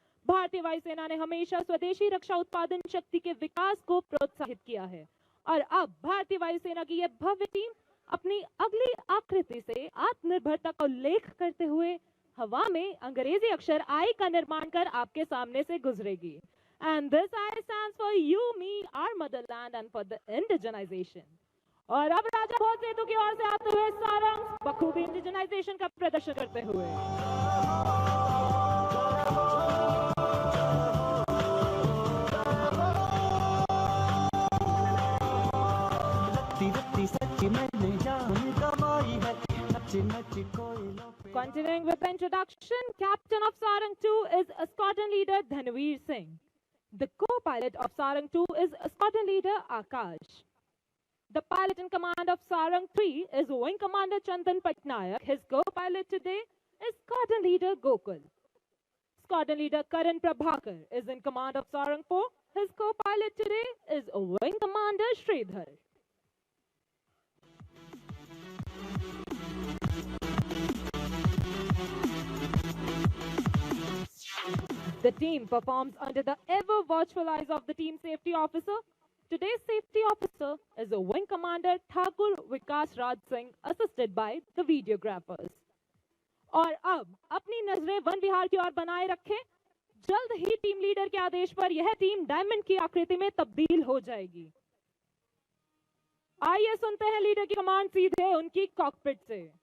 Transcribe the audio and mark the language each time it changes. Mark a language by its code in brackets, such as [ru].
[hi] भारतीय वायुसेना ने हमेशा स्वदेशी रक्षा उत्पादन शक्ति के विकास को प्रोत्साहित किया है और अब भारतीय वायुसेना की यह भव्य टीम अपनी अगली आकृति से आत्मनिर्भरता का उल्लेख करते हुए हवा में अंग्रेजी अक्षर आई का निर्माण कर आपके सामने से गुजरेगी। [en] And this I stands for you, me, our motherland and for the indigenization. [hi] और अब राजा भोज सेतु की ओर से आते हुए सारंग बखूबी इंडिजनाइजेशन का प्रदर्शन करते हुए [en] Continuing with the introduction, Captain of Sarang 2 is Squadron Leader Dhanveer Singh. The co-pilot of Sarang 2 is Squadron Leader Akash. The pilot in command of Sarang 3 is Wing Commander Chandan Patnaik. His co-pilot today is Squadron Leader Gokul. Squadron leader Karan Prabhakar is in command of Sarang 4. His co-pilot today is Wing Commander Sridhar. The team performs under the ever watchful eyes of the team safety officer. Today's safety officer is a Wing Commander Thakur Vikas Raj Singh, assisted by the videographers. [hi] और अब अपनी नजरें one विहार की ओर बनाए रखें। जल्द ही team leader के आदेश पर यह टीम डायमंड की आकृति में तब्दील हो जाएगी। आइए सुनते हैं लीडर की कमांड सीधे उनकी कॉकपिट से।